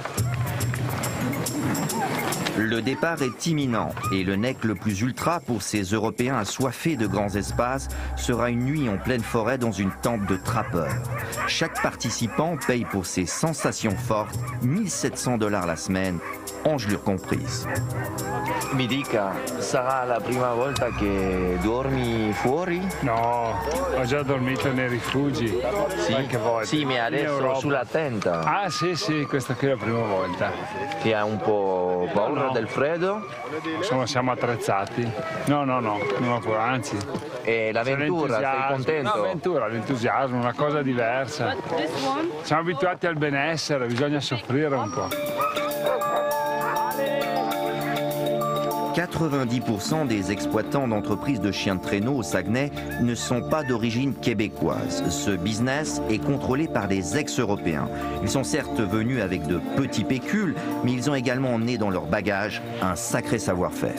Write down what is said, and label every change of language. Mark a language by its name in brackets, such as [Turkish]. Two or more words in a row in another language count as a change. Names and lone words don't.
[French] Le départ est imminent et le nec le plus ultra pour ces Européens assoiffés de grands espaces sera une nuit en pleine forêt dans une tente de trappeurs. Chaque participant paye pour ses sensations fortes 1 700 $ la semaine, engelure comprise. [Italian] Mi dica, sarà la prima volta che dormi fuori? No, ho già dormito nei rifugi qualche volta. Sì, ma adesso sulla tenda. Ah sì, questa qui è la prima volta. Che ha un po' paura del freddo? Insomma, siamo attrezzati. No, non ho paura, anzi. E l'avventura, sei contento? No, l'avventura, l'entusiasmo, una cosa diversa. Siamo abituati al benessere, bisogna soffrire un po'. [French] 90% des exploitants d'entreprises de chiens de traîneau au Saguenay ne sont pas d'origine québécoise. Ce business est contrôlé par des ex-européens. Ils sont certes venus avec de petits pécules, mais ils ont également emmené dans leur bagage un sacré savoir-faire.